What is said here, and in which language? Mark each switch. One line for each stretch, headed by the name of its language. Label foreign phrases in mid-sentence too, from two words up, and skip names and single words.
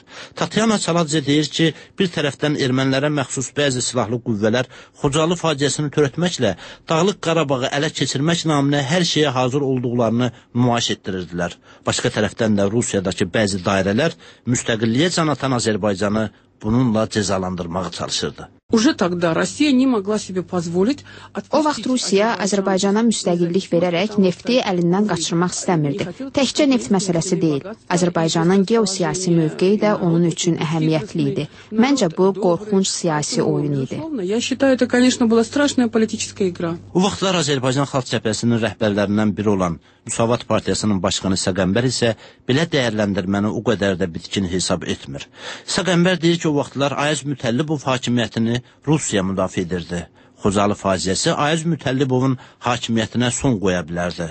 Azerbaijani: Tatyana Çaladze deyir ki, bir tərəfdən ermənilərə məxsus bəzi silahlı qüvvələr Xocalı faciəsini törətməklə Dağlıq Qarabağı ələ keçirmək naminə hər şeyə hazır olduqlarını nümayiş etdirirdilər. Başqa tərəfdən də Rusiyadakı bəzi dairələr müstəqilliyə can atan Azərbaycanı bununla cəzalandırmağa çalışırdı.
Russian: Уже тогда Россия не могла себе позволить.
Azerbaijani: O vaxt Rusiya Azərbaycana müstəqillik verərək nefti əlindən qaçırmaq istəmirdi. Təkcə neft məsələsi deyil, Azərbaycanın geosiyasi mövqeyi də onun üçün əhəmiyyətli idi. Məncə bu qorxunc siyasi oyun idi.
Russian: Я считаю, это, конечно, была страшная политическая игра.
Azerbaijani: O vaxtlar Azərbaycan Xalq Cəbhəsinin rəhbərlərindən biri olan Müsavat Partiyasının başqanı Səqəmbər isə belə dəyərləndirməni o qədər də bitkin hesab etmir. Səqəmbər deyir ki, o vaxtlar Ayaz Mütəllibov hakimiyyətini Rusiya müdafiə edirdi. Xocalı faciəsi Ayaz Mütəllibovun hakimiyyətinə son qoya bilərdi.